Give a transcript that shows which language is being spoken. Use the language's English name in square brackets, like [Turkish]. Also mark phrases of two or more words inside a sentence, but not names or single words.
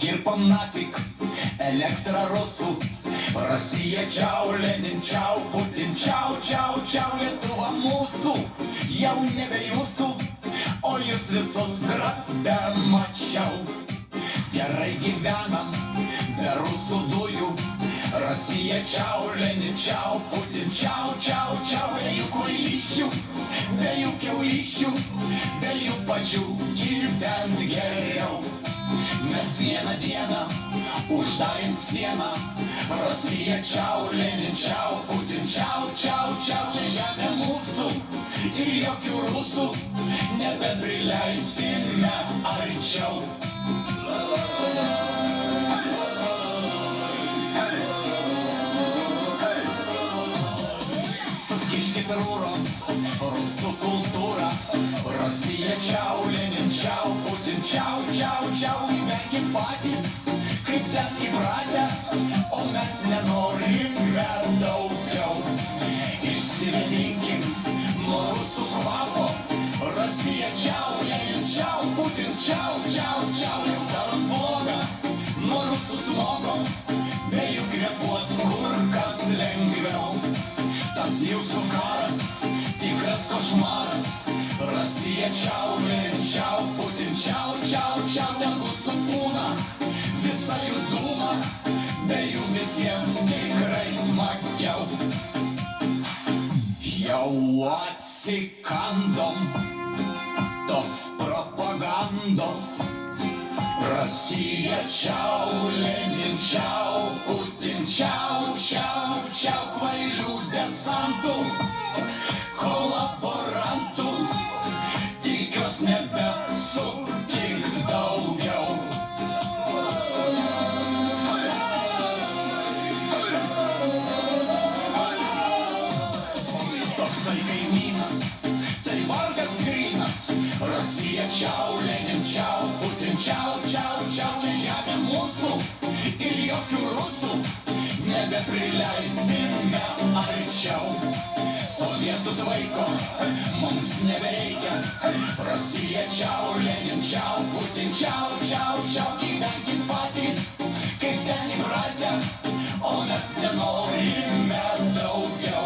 [Russian] вам нафиг, электро Росу. Россия чау, Ленин чау, Путин чау, чау, чау, [Lithuanian] Lietuva mūsų, jau nebe jūsų, o jūs visus grabe mačiau. Gerai gyvenam, be rusų dujų. Россия čau, Lenin čau, Putin čau, čau, čau. Be jų kvailysčių, be jų kiaulyščių, be jų pačių gyvent geriau. Mes vieną dieną uždarėm sieną. Россия čau, Lenin čau, Putin čau, čau, čau. Čia žemė mūsų ir jokių rusų nebeprileisime arčiau. Sukiškit rūrom rusų kultūrą. Россия čau, Lenin čau, Putin čau, čau, čau. Gyvenkit patys, kaip ten įpratę, o mes nenorime daugiau. Išsivedinkim nuo rusų kvapo. Россия čau, Lenin čau, Putin čau, čau, čau. Jau daros bloga nuo rusų smogo, be jų kvėpuot kur kas lengviau. Tas jūsų karas tikras košmaras. Россия čau, Lenin čau, Putin čau, čau, čau. Tegu supūna visa jų dūma, be jų visiems tikrai smagiau. Jau atsikandom tos propagandos. Россия čau, Lenin čau, Putin čau, čau, čau. Kvailių desantų, kolaborantų, tikiuos nebesutikt daugiau. Toksai kaimynas, tai vargas grynas. Россия čau, Lenin čau, Putin čau, čau, čau. Čia žemė mūsų ir jokių rusų nebeprileisime arčiau. Sovietų tvaiko mums nebereikia. Россия čau, Lenin čau, Putin čau, čau, čau. Gyvenkit patys, kaip ten įpratę, o mes nenorime daugiau.